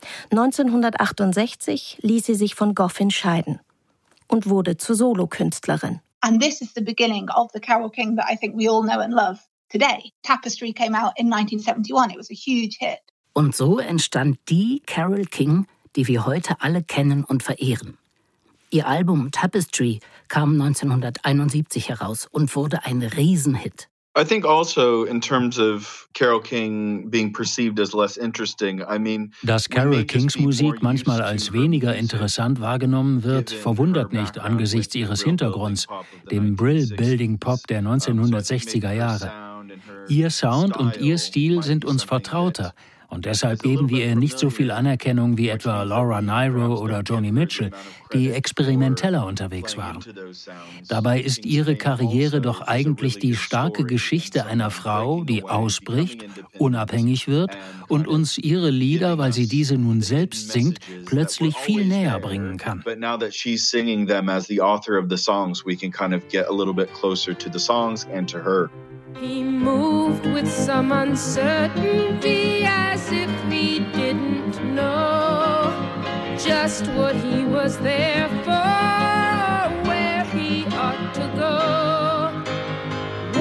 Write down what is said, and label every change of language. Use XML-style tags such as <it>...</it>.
<de>1968 ließ sie sich von Goffin scheiden und wurde zur Solokünstlerin.</de> <en>And this is the beginning of the Carole King that I think we all know and love today. Tapestry came out in 1971. It was a huge hit.</en> <de>Und so entstand die Carole King, die wir heute alle kennen und verehren. Ihr Album Tapestry kam 1971 heraus und wurde ein Riesenhit.</de> <en>I think also in terms of Carole King being perceived as less interesting, I mean,</en> <de>dass Carole Kings Musik manchmal als weniger interessant wahrgenommen wird, verwundert nicht angesichts ihres Hintergrunds, dem Brill Building Pop der 1960er Jahre. Ihr Sound und ihr Stil sind uns vertrauter und deshalb geben wir ihr nicht so viel Anerkennung wie etwa Laura Nyro oder Joni Mitchell, die experimenteller unterwegs waren. Dabei ist ihre Karriere doch eigentlich die starke Geschichte einer Frau, die ausbricht, unabhängig wird und uns ihre Lieder, weil sie diese nun selbst singt, plötzlich viel näher bringen kann.</de> <en>But now that she's singing them as the author of the songs, we can kind of get a little bit closer to the songs and to her. He moved with some uncertainty, as if he didn't know just what he was there for, where he ought to go.</en>